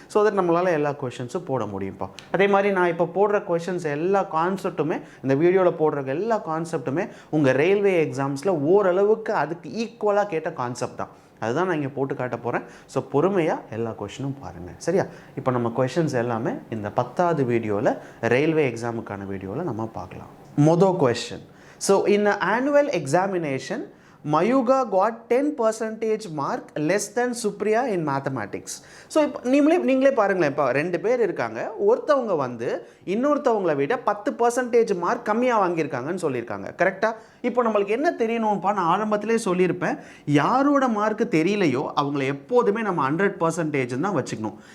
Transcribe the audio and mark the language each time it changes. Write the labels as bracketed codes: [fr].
[ta] So that நம்மளால் எல்லா கொஷின்ஸும் போட முடியும்ப்பா. அதே மாதிரி நான் இப்போ போடுற கொஷின்ஸ் எல்லா கான்செப்ட்டுமே, இந்த வீடியோவில் போடுற எல்லா கான்செப்ட்டுமே உங்கள் ரயில்வே எக்ஸாம்ஸில் ஓரளவுக்கு அதுக்கு ஈக்குவலாக கேட்ட கான்செப்ட் தான். அதுதான் நான் இங்கே போட்டு காட்ட போகிறேன். ஸோ பொறுமையாக எல்லா கொஷினும் பாருங்கள், சரியா? இப்போ நம்ம கொஷின்ஸ் எல்லாமே இந்த 10வது வீடியோவில் ரயில்வே எக்ஸாமுக்கான வீடியோவில் நம்ம பார்க்கலாம். மொதல் question. [en] So in annual examination Mayuga got 10% mark less than Supriya in mathematics. [ta] So இப்போ நீங்களே பாருங்களேன், இப்போ 2 பேர் இருக்காங்க, ஒருத்தவங்க வந்து இன்னொருத்தவங்களை விட 10% மார்க் கம்மியாக வாங்கியிருக்காங்கன்னு சொல்லியிருக்காங்க. கரெக்டாக? இப்போ நம்மளுக்கு என்ன தெரியணும்ப்பா, நான் ஆரம்பத்திலே சொல்லியிருப்பேன், யாரோட மார்க்கு தெரியலையோ அவங்கள எப்போதுமே நம்ம 100% தான் வச்சுக்கணும்.